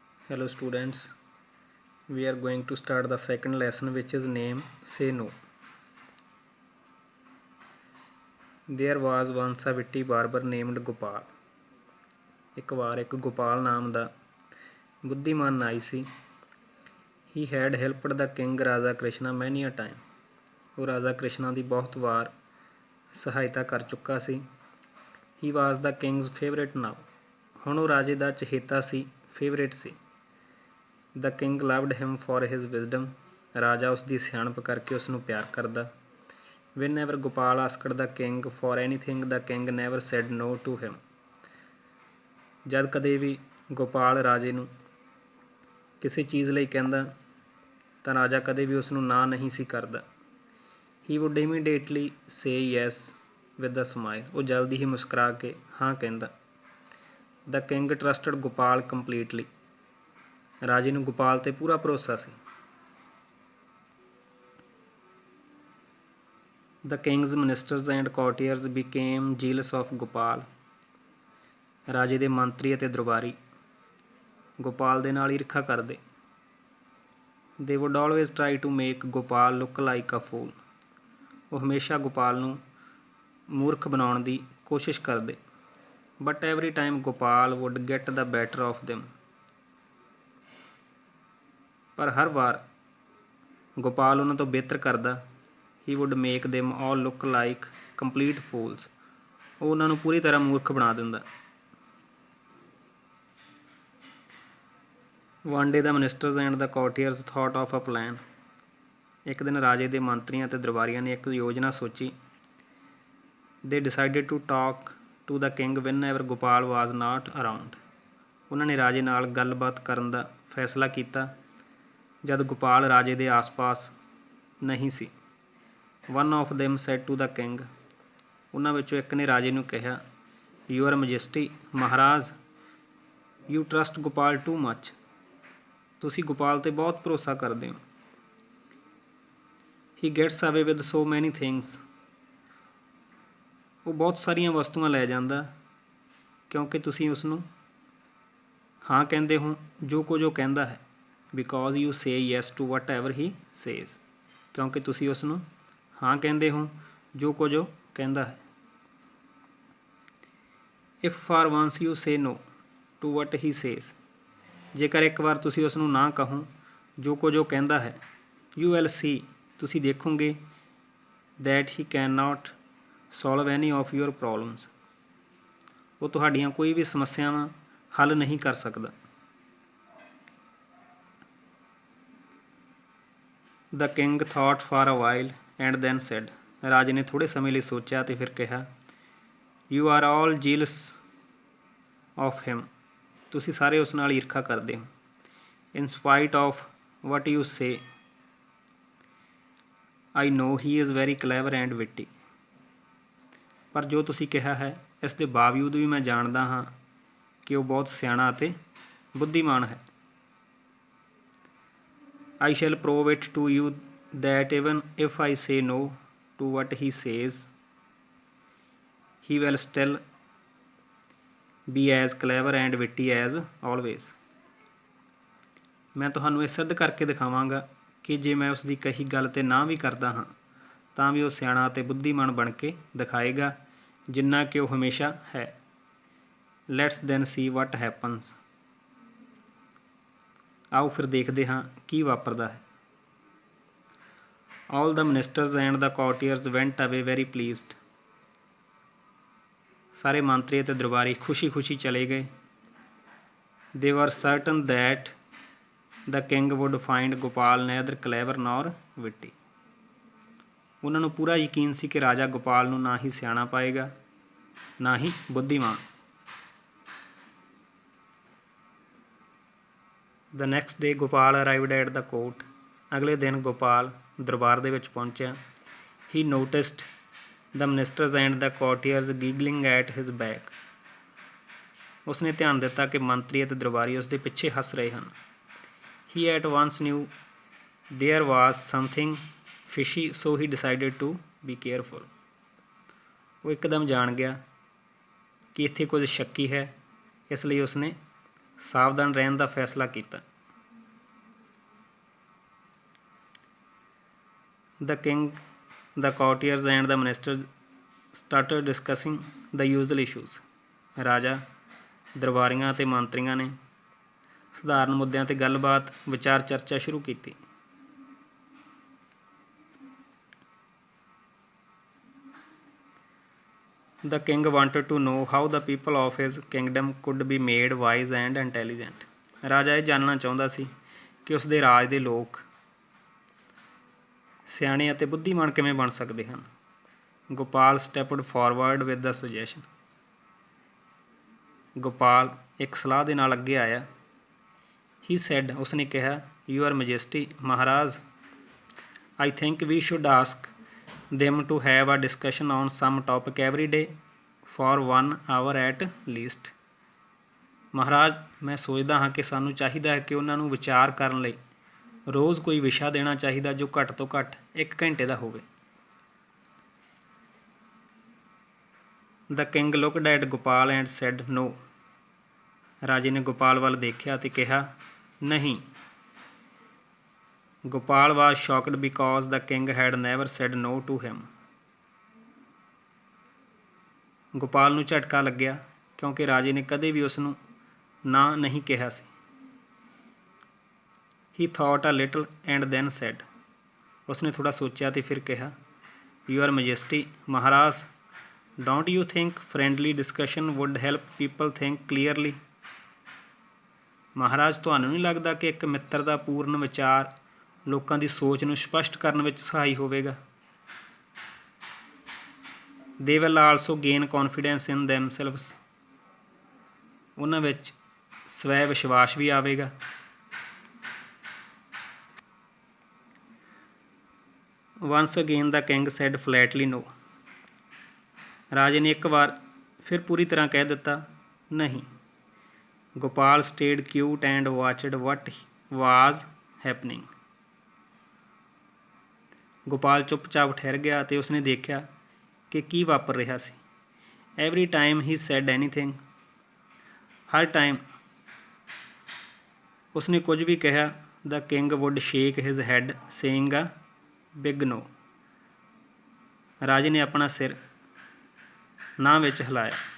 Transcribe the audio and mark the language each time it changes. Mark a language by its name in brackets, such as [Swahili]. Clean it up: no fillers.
[English] Hello students, we are going to start the second lesson which is name Say No. There was once a witty barber named Gopal. [Punjabi] ਇੱਕ ਵਾਰ ਇੱਕ ਗੋਪਾਲ ਨਾਮ ਦਾ ਬੁੱਧੀਮਾਨ ਨਾਈ ਸੀ. [English] He had helped the king Raja Krishna many a time. [Punjabi] ਉਹ ਰਾਜਾ ਕ੍ਰਿਸ਼ਨਾ ਦੀ ਬਹੁਤ ਵਾਰ ਸਹਾਇਤਾ ਕਰ ਚੁੱਕਾ ਸੀ. [English] He was the king's favorite now. [Punjabi] ਹੁਣ ਉਹ ਰਾਜੇ ਦਾ ਚਹੇਤਾ ਸੀ, favourite ਸੀ. [English] The king loved him for his wisdom. [Punjabi] ਰਾਜਾ ਉਸ ਦੀ ਸਿਆਣਪ ਕਰਕੇ ਉਸ ਨੂੰ ਪਿਆਰ ਕਰਦਾ. [English] Whenever Gopal asked the king for anything, the king never said no to him. [Punjabi] ਜਦ ਕਦੇ ਵੀ ਗੋਪਾਲ ਰਾਜੇ ਨੂੰ ਕਿਸੇ ਚੀਜ਼ ਲਈ ਕਹਿੰਦਾ ਤਾਂ ਰਾਜਾ ਕਦੇ ਵੀ ਉਸ ਨੂੰ ਨਾ ਨਹੀਂ ਸੀ ਕਰਦਾ. [English] He would immediately say yes with a smile. [Punjabi] ਉਹ ਜਲਦੀ ਹੀ ਮੁਸਕਰਾ ਕੇ ਹਾਂ ਕਹਿੰਦਾ. [English] The king trusted Gopal completely. [Punjabi] ਰਾਜੇ ਨੂੰ ਗੋਪਾਲ 'ਤੇ ਪੂਰਾ ਭਰੋਸਾ ਸੀ. [English] The king's ministers and courtiers became jealous of Gopal. [Punjabi] ਰਾਜੇ ਦੇ ਮੰਤਰੀ ਅਤੇ ਦਰਬਾਰੀ ਗੋਪਾਲ ਦੇ ਨਾਲ ਈਰਖਾ ਕਰਦੇ. [English] They would always try to make Gopal look like a fool. [Punjabi] ਉਹ ਹਮੇਸ਼ਾ ਗੋਪਾਲ ਨੂੰ ਮੂਰਖ ਬਣਾਉਣ ਦੀ ਕੋਸ਼ਿਸ਼ ਕਰਦੇ. [English] But every time Gopal would get the better of them. [Punjabi] ਪਰ ਹਰ ਵਾਰ ਗੋਪਾਲ ਉਹਨਾਂ ਤੋਂ ਬਿਹਤਰ ਕਰਦਾ. [English] He would make them all look like complete fools. [Punjabi] ਉਹ ਉਹਨਾਂ ਨੂੰ ਪੂਰੀ ਤਰ੍ਹਾਂ ਮੂਰਖ ਬਣਾ ਦਿੰਦਾ. [English] One day the ministers and the courtiers thought of a plan. [Punjabi] ਇੱਕ ਦਿਨ ਰਾਜੇ ਦੇ ਮੰਤਰੀਆਂ ਅਤੇ ਦਰਬਾਰੀਆਂ ਨੇ ਇੱਕ ਯੋਜਨਾ ਸੋਚੀ. [English] They decided to talk to the king whenever Gopal was not around. [Punjabi] ਉਹਨਾਂ ਨੇ ਰਾਜੇ ਨਾਲ ਗੱਲਬਾਤ ਕਰਨ ਦਾ ਫੈਸਲਾ ਕੀਤਾ ਜਦ ਗੋਪਾਲ ਰਾਜੇ ਦੇ ਆਸ-ਪਾਸ ਨਹੀਂ ਸੀ. [English] One of them said to the king. [Punjabi] ਉਹਨਾਂ ਵਿੱਚੋਂ ਇੱਕ ਨੇ ਰਾਜੇ ਨੂੰ ਕਿਹਾ, [English] Your Majesty, [Punjabi] Maharaj, [English] you trust Gopal too much. [Punjabi] ਤੁਸੀਂ ਗੋਪਾਲ 'ਤੇ ਬਹੁਤ ਭਰੋਸਾ ਕਰਦੇ ਹੋ. [English] He gets away with so many things. [Punjabi] ਉਹ ਬਹੁਤ ਸਾਰੀਆਂ ਵਸਤੂਆਂ ਲੈ ਜਾਂਦਾ ਕਿਉਂਕਿ ਤੁਸੀਂ ਉਸ ਨੂੰ ਹਾਂ ਕਹਿੰਦੇ ਹੋ ਜੋ ਕੁਝ ਉਹ ਕਹਿੰਦਾ ਹੈ. [English] Because you say yes to whatever he says. [Punjabi] ਕਿਉਂਕਿ ਤੁਸੀਂ ਉਸ ਨੂੰ ਹਾਂ ਕਹਿੰਦੇ ਹੋ ਜੋ ਕੁਝ ਉਹ ਕਹਿੰਦਾ ਹੈ. [English] If for once you say no to what he says. [Punjabi] ਜੇਕਰ ਇੱਕ ਵਾਰ ਤੁਸੀਂ ਉਸ ਨੂੰ ਨਾ ਕਹੋ ਜੋ ਕੁਝ ਉਹ ਕਹਿੰਦਾ ਹੈ. [English] You will see. [Punjabi] ਤੁਸੀਂ ਦੇਖੋਗੇ [English] that he cannot solve any of your problems. [Punjabi] ਉਹ ਤੁਹਾਡੀਆਂ ਕੋਈ ਵੀ ਸਮੱਸਿਆਵਾਂ ਹੱਲ ਨਹੀਂ ਕਰ ਸਕਦਾ. [English] The king thought for a while and then said. [Punjabi] ਰਾਜੇ ਨੇ ਥੋੜ੍ਹੇ ਸਮੇਂ ਲਈ ਸੋਚਿਆ ਅਤੇ ਫਿਰ ਕਿਹਾ, [English] You are all jealous of him. [Punjabi] ਤੁਸੀਂ ਸਾਰੇ ਉਸ ਨਾਲ ਈਰਖਾ ਕਰਦੇ ਹੋ. [English] In spite of what you say, I know he is very clever and witty. [Punjabi] ਪਰ ਜੋ ਤੁਸੀਂ ਕਿਹਾ ਹੈ ਇਸ ਦੇ ਬਾਵਜੂਦ ਵੀ ਮੈਂ ਜਾਣਦਾ ਹਾਂ ਕਿ ਉਹ ਬਹੁਤ ਸਿਆਣਾ ਅਤੇ ਬੁੱਧੀਮਾਨ ਹੈ. [English] I shall prove it to you that even if I say no to what he says, he will still be as clever and witty as always. [Punjabi] ਮੈਂ ਤੁਹਾਨੂੰ ਇਹ ਸਿੱਧ ਕਰਕੇ ਦਿਖਾਵਾਂਗਾ ਕਿ ਜੇ ਮੈਂ ਉਸ ਦੀ ਕਹੀ ਗੱਲ 'ਤੇ ਨਾ ਵੀ ਕਰਦਾ ਹਾਂ ਤਾਂ ਵੀ ਉਹ ਸਿਆਣਾ ਅਤੇ ਬੁੱਧੀਮਾਨ ਬਣ ਕੇ ਦਿਖਾਏਗਾ ਜਿੰਨਾ ਕਿ ਉਹ ਹਮੇਸ਼ਾ ਹੈ. [English] Let's then see what happens. [Punjabi] ਆਓ ਫਿਰ ਦੇਖਦੇ ਹਾਂ ਕੀ ਵਾਪਰਦਾ ਹੈ. [English] All the ministers and the courtiers went away very pleased. [Punjabi] ਸਾਰੇ ਮੰਤਰੀ ਅਤੇ ਦਰਬਾਰੀ ਖੁਸ਼ੀ-ਖੁਸ਼ੀ ਚਲੇ ਗਏ. [English] They were certain that the king would find Gopal neither clever nor witty. [Punjabi] ਉਹਨਾਂ ਨੂੰ ਪੂਰਾ ਯਕੀਨ ਸੀ ਕਿ ਰਾਜਾ ਗੋਪਾਲ ਨੂੰ ਨਾ ਹੀ ਸਿਆਣਾ ਪਾਏਗਾ ਨਾ ਹੀ ਬੁੱਧੀਮਾਨ. [English] The next day Gopal arrived at the court. [Punjabi] ਅਗਲੇ ਦਿਨ ਗੋਪਾਲ ਦਰਬਾਰ ਦੇ ਵਿੱਚ ਪਹੁੰਚਿਆ. [English] He noticed the ministers and the courtiers giggling at his back. [Punjabi] ਉਸਨੇ ਧਿਆਨ ਦਿੱਤਾ ਕਿ ਮੰਤਰੀ ਅਤੇ ਦਰਬਾਰੀ ਉਸ ਦੇ ਪਿੱਛੇ ਹੱਸ ਰਹੇ ਹਨ. [English] He at once knew there was something fishy, so he decided to be careful. [Punjabi] ਉਹ ਇੱਕਦਮ ਜਾਣ ਗਿਆ ਕਿ ਇੱਥੇ ਕੁਝ ਸ਼ੱਕੀ ਹੈ, ਇਸ ਲਈ ਉਸਨੇ ਸਾਵਧਾਨ ਰਹਿਣ ਦਾ ਫੈਸਲਾ ਕੀਤਾ। [English] The king, the courtiers and the ministers started discussing the usual issues. [Punjabi] ਰਾਜਾ, ਦਰਬਾਰੀਆਂ ਅਤੇ ਮੰਤਰੀਆਂ ਨੇ ਸਧਾਰਨ ਮੁੱਦਿਆਂ 'ਤੇ ਗੱਲਬਾਤ ਵਿਚਾਰ ਚਰਚਾ ਸ਼ੁਰੂ ਕੀਤੀ। [English] The king wanted to know how the people of his kingdom could be made wise and intelligent. [Punjabi] ਰਾਜਾ ਇਹ ਜਾਣਨਾ ਚਾਹੁੰਦਾ ਸੀ ਕਿ ਉਸ ਦੇ ਰਾਜ ਦੇ ਲੋਕ ਸਿਆਣੇ ਅਤੇ ਬੁੱਧੀਮਾਨ ਕਿਵੇਂ ਬਣ ਸਕਦੇ ਹਨ। [English] Gopal stepped forward with the suggestion. [Punjabi] Gopal ਇੱਕ ਸਲਾਹ ਦੇ ਨਾਲ ਅੱਗੇ ਆਇਆ। [English] he said, [Punjabi] ਉਸਨੇ ਕਿਹਾ, [English] Your majesty, ਮਹਾਰਾਜ, I think we should ask them to have a discussion on some topic every day for 1 hour at least. [Punjabi] ਮਹਾਰਾਜ, ਮੈਂ ਸੋਚਦਾ ਹਾਂ ਕਿ ਸਾਨੂੰ ਚਾਹੀਦਾ ਹੈ ਕਿ ਉਹਨਾਂ ਨੂੰ ਵਿਚਾਰ ਕਰਨ ਲਈ ਰੋਜ਼ ਕੋਈ ਵਿਸ਼ਾ ਦੇਣਾ ਚਾਹੀਦਾ ਜੋ ਘੱਟ ਤੋਂ ਘੱਟ 1 ਘੰਟੇ ਦਾ ਹੋਵੇ। [English] The king looked at Gopal and said no. [Punjabi] ਰਾਜੇ ਨੇ ਗੋਪਾਲ ਵੱਲ ਦੇਖਿਆ ਅਤੇ ਕਿਹਾ, ਨਹੀਂ। [English] Gopal was shocked because the king had never said no to him. [Punjabi] Gopal ਨੂੰ ਝਟਕਾ ਲੱਗਿਆ ਕਿਉਂਕਿ ਰਾਜੇ ਨੇ ਕਦੇ ਵੀ ਉਸ ਨੂੰ ਨਾ ਨਹੀਂ ਕਿਹਾ ਸੀ। [English] He thought a little and then said. [Punjabi] ਉਸਨੇ ਥੋੜ੍ਹਾ ਸੋਚਿਆ ਅਤੇ ਫਿਰ ਕਿਹਾ, [English] Your Majesty, ਮਹਾਰਾਜ, don't you think friendly discussion would help people think clearly? [Punjabi] ਮਹਾਰਾਜ, ਤੁਹਾਨੂੰ ਨਹੀਂ ਲੱਗਦਾ ਕਿ ਇੱਕ ਮਿੱਤਰਤਾ ਪੂਰਨ ਵਿਚਾਰ ਲੋਕਾਂ ਦੀ ਸੋਚ ਨੂੰ ਸਪਸ਼ਟ ਕਰਨ ਵਿੱਚ ਸਹਾਈ ਹੋਵੇਗਾ? [English] They will also gain confidence in themselves. [Punjabi] ਉਹਨਾਂ ਵਿੱਚ ਸਵੈ ਵਿਸ਼ਵਾਸ ਵੀ ਆਵੇਗਾ। [English] Once again the king said flatly no. [Punjabi] ਰਾਜੇ ਨੇ ਇੱਕ ਵਾਰ ਫਿਰ ਪੂਰੀ ਤਰ੍ਹਾਂ ਕਹਿ ਦਿੱਤਾ, ਨਹੀਂ। [English] Gopal stayed cute and watched what was happening. [Punjabi] Gopal ਚੁੱਪਚਾਪ ਠਹਿਰ ਗਿਆ ਅਤੇ ਉਸਨੇ ਦੇਖਿਆ ਕਿ ਕੀ ਵਾਪਰ ਰਿਹਾ ਸੀ। [English] Every time he said anything, [Punjabi] Har time ਉਸਨੇ ਕੁਝ ਵੀ ਕਿਹਾ, [English] the king would shake his head saying a big no. [Punjabi] ਰਾਜੇ ਨੇ ਆਪਣਾ ਸਿਰ ਨਾ ਵਿੱਚ ਹਿਲਾਇਆ।